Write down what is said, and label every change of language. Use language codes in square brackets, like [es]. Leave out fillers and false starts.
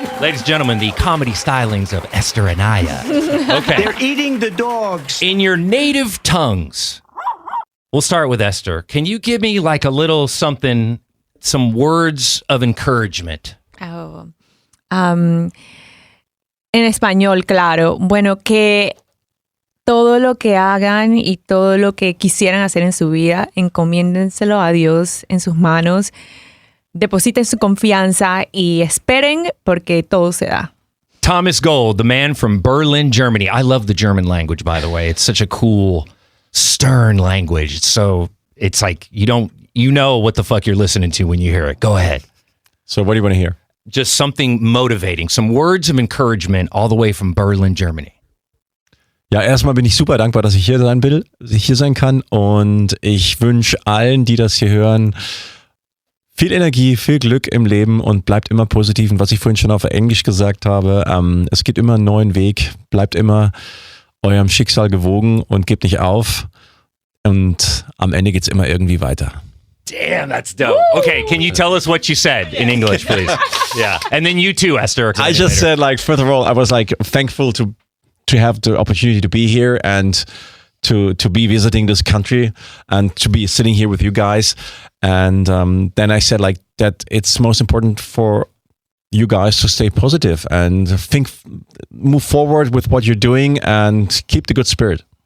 [en] Ladies and gentlemen, the comedy stylings of Esther Anaya. Okay. They're eating the dogs. In your native tongues, we'll start with Esther. Can you give me like a little something, some words of encouragement? [es] Oh. En español, claro. Bueno, que todo lo que hagan y todo lo que quisieran hacer en su vida, encomiéndenselo a Dios en sus manos, depositen su confianza y esperen porque todo se da. [en] Thomas Gold, the man from Berlin, Germany. I love the German language, by the way. It's such a cool, stern language. It's like you know what the fuck you're listening to when you hear it. Go ahead. So what do you want to hear? Just something motivating, some words of encouragement all the way from Berlin, Germany. [de] Ja, erstmal bin ich super dankbar, dass ich hier sein kann, und ich wünsche allen, die das hier hören, viel Energie, viel Glück im Leben und bleibt immer positiv. Und was ich vorhin schon auf Englisch gesagt habe, es gibt immer einen neuen Weg, bleibt immer eurem Schicksal gewogen und gebt nicht auf, und am Ende geht's immer irgendwie weiter. [en] Damn, that's dope. Woo! Okay, can you tell us what you said in English, please? Yeah, and then you too, Esther. I just said, like, first of all, I was like thankful to have the opportunity to be here and to be visiting this country and to be sitting here with you guys. And then I said, like, that it's most important for you guys to stay positive and move forward with what you're doing and keep the good spirit.